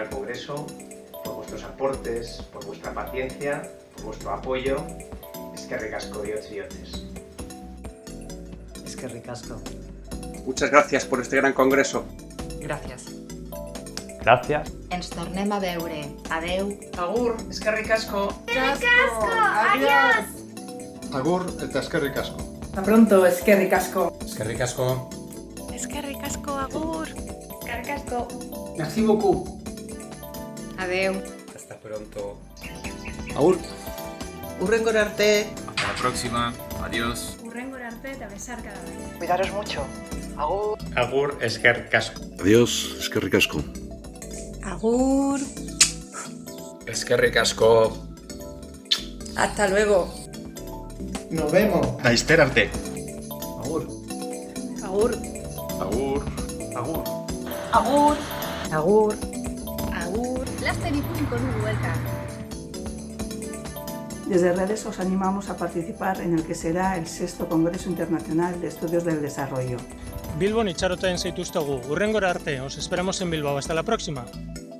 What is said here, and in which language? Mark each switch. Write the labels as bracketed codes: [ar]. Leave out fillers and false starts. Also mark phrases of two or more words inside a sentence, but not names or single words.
[es] Congreso, por vuestros aportes, por vuestra paciencia, por vuestro apoyo. [eu] Eskerrik asko bihotz bihotzez. Eskerrik asko. [es] Muchas gracias por este gran congreso. Gracias. Gracias. [ca] Ens tornem a veure. Adeu. [eu] Agur, eskerrik asko. [es] Adiós. [eu] Agur eta eskerrik asko. [es] Hasta pronto, [eu] eskerrik asko. Eskerrik asko. Eskerrik asko, agur. Eskerrik asko. [fr] Merci beaucoup. [ca] Adeu. [es] Hasta pronto. [eu] Agur. Hurrengora arte. [es] Hasta la próxima. Adiós. [eu] Hurrengora arte eta besarkada bat. [es] Cuidaros mucho. Agur. [eu] Agur, eskerrik asko. Adiós, eskerrik asko. Agur. Eskerrik asko. [es] Hasta luego. Nos vemos. [eu] Laster arte. Agur. Agur. Agur. Agur. Agur. Agur. Agur. Laster ikusiko dugu elkar. [es] Desde redes os animamos a participar en el que será el 6º Congreso Internacional de Estudios del Desarrollo. [eu] Bilbon itxaroten zaituztegu. Hurrengora arte, [es] os esperamos en Bilbao. Hasta la próxima.